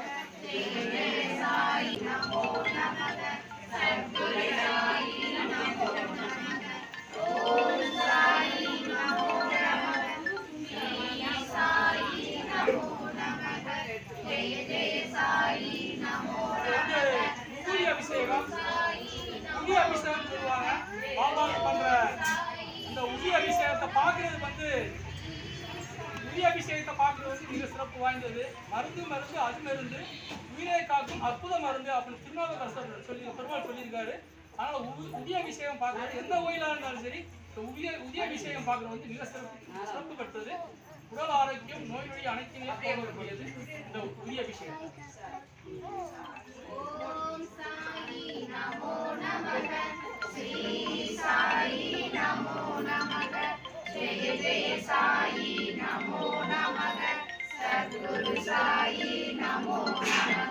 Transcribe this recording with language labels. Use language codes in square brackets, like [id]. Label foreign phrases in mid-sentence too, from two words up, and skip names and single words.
[sa] जय जय साई नमो नमः। सद्गुरु साई नमो नमः। ओम साई नमो नमः। श्री साई नमो नमः। जय जय साई नमो नमः। [ta] உரிய அபிஷேகம் உரிய அபிஷேகம் சொல்லுவாங்க. பாபாவுக்கு பண்ற இந்த உரிய அபிஷேகத்தை பார்க்கறது உரிய அபிஷேகத்தை பார்க்கறது மிக சிறப்பு வாய்ந்தது. மருந்து அது மருந்து உயிரை காக்கும் அற்புத மருந்து அப்படின்னு திருநாவுக்கரசர் பெருமாள் சொல்லியிருக்காரு. அதனால உரிய அபிஷேகம் பார்க்கறது எந்த கோயிலாக இருந்தாலும் சரி உரிய அபிஷேகம் பார்க்கறது மிக சிறப்பு பெற்றது. உடல் ஆரோக்கியம் நோய் நொடி அனைத்தையுமே போகக்கூடியது இந்த உரிய அபிஷேகம். [sa] ओम साई नमो नमः। श्री साई नमो नमः। जय जय साई नमो नमः। सद्गुरु साई नमो नमः।